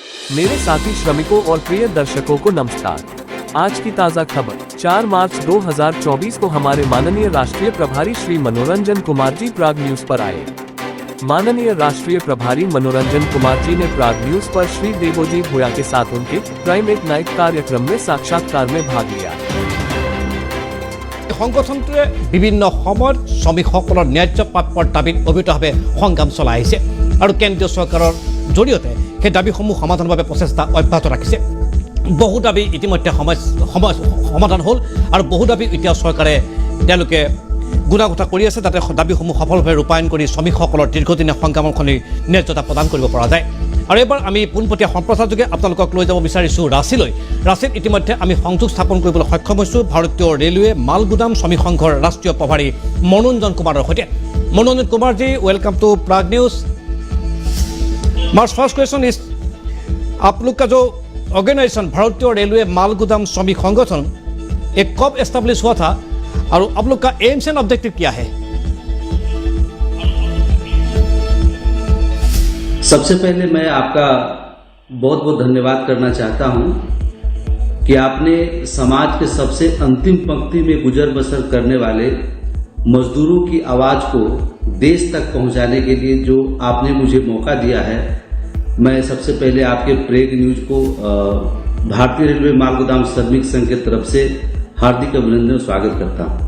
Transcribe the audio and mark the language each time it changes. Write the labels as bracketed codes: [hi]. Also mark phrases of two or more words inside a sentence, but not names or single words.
[hi] मेरे साथी श्रमिकों और प्रिय दर्शकों को नमस्कार। आज की ताज़ा खबर 4 मार्च 2024 को हमारे माननीय राष्ट्रीय प्रभारी श्री मनोरंजन कुमार जी प्राग न्यूज पर आए। माननीय राष्ट्रीय प्रभारी मनोरंजन कुमार जी ने प्राग न्यूज पर श्री देवोजी भूया के साथ उनके प्राइम एट नाइट कार्यक्रम में साक्षात्कार में भाग लिया। [as] সংগঠনটোৱে বিভিন্ন সময়ত শ্ৰমিকসকলৰ ন্যায্য প্ৰাপ্যৰ দাবীত অবিৰতভাৱে সংগ্ৰাম চলাই আহিছে আৰু কেন্দ্ৰীয় চৰকাৰৰ জৰিয়তে সেই দাবীসমূহ সমাধানৰ বাবে প্ৰচেষ্টা অব্যাহত ৰাখিছে। বহু দাবী ইতিমধ্যে সমাধান হ'ল আৰু বহু দাবী এতিয়া চৰকাৰে তেওঁলোকে গুণাগুঠা কৰি আছে যাতে দাবীসমূহ সফলভাৱে ৰূপায়ণ কৰি শ্ৰমিকসকলৰ দীৰ্ঘদিনীয়া সংগ্ৰামৰ খনি ন্যায্যতা প্ৰদান কৰিব পৰা যায়। আৰু এবাৰ আমি পোনপটীয়া সম্প্ৰচাৰযোগে আপোনালোকক লৈ যাব বিচাৰিছোঁ ৰাঁচীলৈ। ৰাঁচীত ইতিমধ্যে আমি সংযোগ স্থাপন কৰিবলৈ সক্ষম হৈছোঁ ভাৰতীয় ৰেলৱে মালগুদাম শ্ৰমিক সংঘৰ ৰাষ্ট্ৰীয় প্ৰভাৰী মনোৰঞ্জন কুমাৰৰ সৈতে। [en] মনোৰঞ্জন কুমাৰ जी, welcome to प्राग न्यूज। my first question is, [hi] आप लोग का जो ऑर्गेनाइजेशन भारतीय रेलवे मालगुदाम श्रमिक संगठन ये कब एस्टेब्लिश हुआ था और आप लोग का [en] aims and objective [hi] क्या है? सबसे पहले मैं आपका बहुत बहुत धन्यवाद करना चाहता हूं कि आपने समाज के सबसे अंतिम पंक्ति में गुजर बसर करने वाले मजदूरों की आवाज को देश तक पहुंचाने के लिए जो आपने मुझे मौका दिया है, मैं सबसे पहले आपके प्राग न्यूज को भारतीय रेलवे मालगुदाम श्रमिक संघ की तरफ से हार्दिक अभिनंदन स्वागत करता हूं।